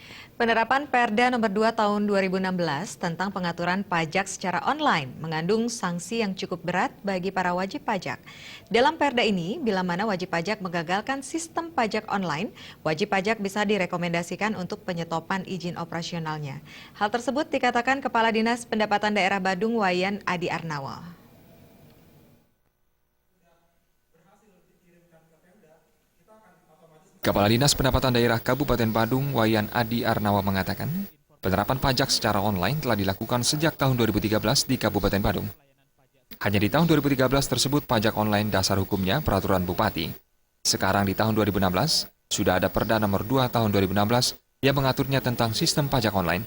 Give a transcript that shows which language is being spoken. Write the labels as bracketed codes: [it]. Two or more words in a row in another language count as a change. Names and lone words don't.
[id] Penerapan Perda Nomor 2 Tahun 2016 tentang pengaturan pajak secara online mengandung sanksi yang cukup berat bagi para wajib pajak. Dalam Perda ini, bila mana wajib pajak menggagalkan sistem pajak online, wajib pajak bisa direkomendasikan untuk penyetopan izin operasionalnya. Hal tersebut dikatakan Kepala Dinas Pendapatan Daerah Badung Wayan Adi Arnawa. Kepala Dinas Pendapatan Daerah Kabupaten Badung, Wayan Adi Arnawa mengatakan, penerapan pajak secara online telah dilakukan sejak tahun 2013 di Kabupaten Badung. Hanya di tahun 2013 tersebut pajak online dasar hukumnya peraturan Bupati. Sekarang di tahun 2016, sudah ada Perda Nomor 2 Tahun 2016 yang mengaturnya tentang sistem pajak online.